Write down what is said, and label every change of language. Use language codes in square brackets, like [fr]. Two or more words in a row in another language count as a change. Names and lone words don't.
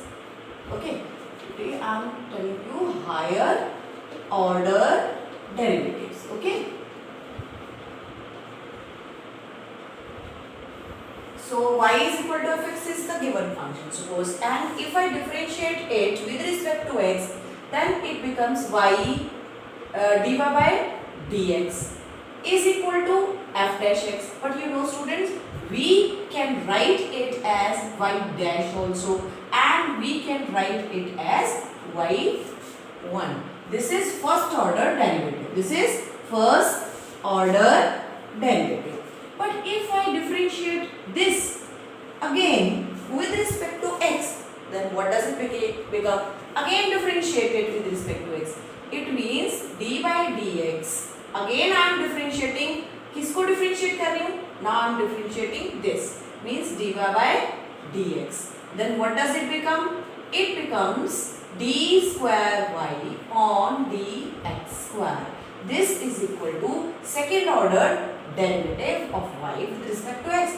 [en] Okay, today I am telling you higher order derivatives. Okay. So y is equal to fx is the given function, suppose, and if I differentiate it with respect to x, then it becomes y dy by dx is equal to f dash x. But you know students, we can write it as y dash also, and we can write it as y1. This is first order derivative. This is first order derivative. But if I differentiate this again with respect to x, then what does it become? Again differentiated with respect to x. It means d by dx. Again I am differentiating. [hi] किसको differentiate कर रही हूँ? [en] Now I am differentiating this. Means dy by dx. Then what does it become? It becomes d square y on dx square. This is equal to second order derivative of y with respect to x.